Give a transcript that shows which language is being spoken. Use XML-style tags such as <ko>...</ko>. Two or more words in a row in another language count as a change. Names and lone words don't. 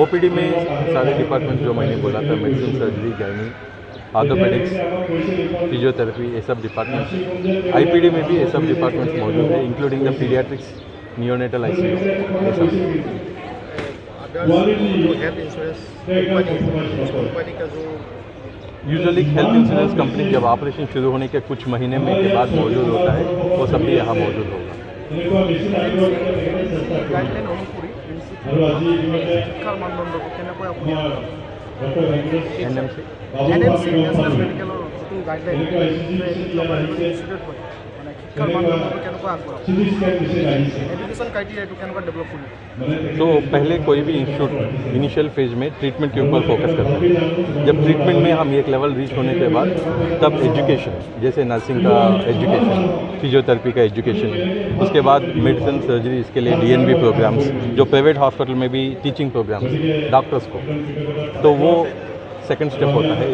<hi>OPD में सारे डिपार्टमेंट जो मैंने बोला था,</hi> <en>medicine, surgery, gynae, orthopaedics, physiotherapy,</en> <hi>ये सब डिपार्टमेंट्स, IPD में भी ये सब डिपार्टमेंट्स मौजूद है,</hi> <en>including the pediatrics, neonatal ICU,</en> <hi>ये सब। जो</hi> <en>health insurance company</en> <hi>का जो</hi> <en>usually health insurance company</en> <hi>जब ऑपरेशन शुरू होने के कुछ महीने में के बाद मौजूद होता है, वो सब भी यहाँ मौजूद होगा।</hi> <as>গাইডলাইন অনুসৰি শিক্ষাৰ মানদণ্ডটো কেনেকৈ আপুনি NMC NMC নেশ্যনেল মেডিকেলৰ যিটো</as> <en>guideline institute</en> <as>হয় মানে শিক্ষাৰ মানদণ্ডটো কেনেকৈ আগবঢ়াব, এডুকেশ্যন ক্ৰাইটেৰিয়াটো কেনেকৈ ডেভেলপ কৰিব?</as> <hi>तो पहले कोई भी इंस्टीट्यूट</hi> <en>initial phase</en> <hi>में ट्रीटमेंट के ऊपर फोकस करता है। जब ट्रीटमेंट में हम एक</hi> <en>level reach</en> <hi>होने के बाद तब एजुकेशन, जैसे नर्सिंग का एजुकेशन, फिजियोथेरेपी का एजुकेशन, उसके बाद</hi> <en>medicine, surgery,</en> <hi>इसके लिए</hi> <en>DNB programs,</en> <hi>जो</hi> <en>private hospital</en> <hi>में भी</hi> <en>teaching programs doctors</en> <hi>को, तो वो</hi> <en>second step</en> <hi>होता है।</hi>